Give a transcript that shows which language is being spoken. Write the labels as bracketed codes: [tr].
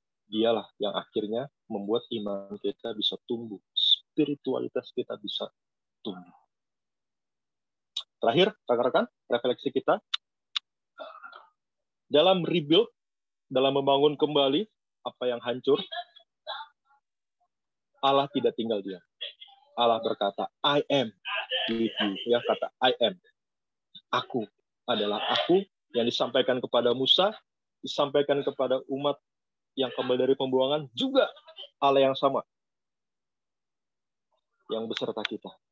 [id] Dialah yang akhirnya membuat iman kita bisa tumbuh, spiritualitas kita bisa tumbuh. Terakhir, rekan-rekan, refleksi kita. Dalam rebuild, dalam membangun kembali apa yang hancur, Allah tidak tinggal diam. Allah berkata, [en] I am with you. [id] Ya, kata I am. Aku adalah aku yang disampaikan kepada Musa, disampaikan kepada umat yang kembali dari pembuangan, juga Allah yang sama yang beserta kita.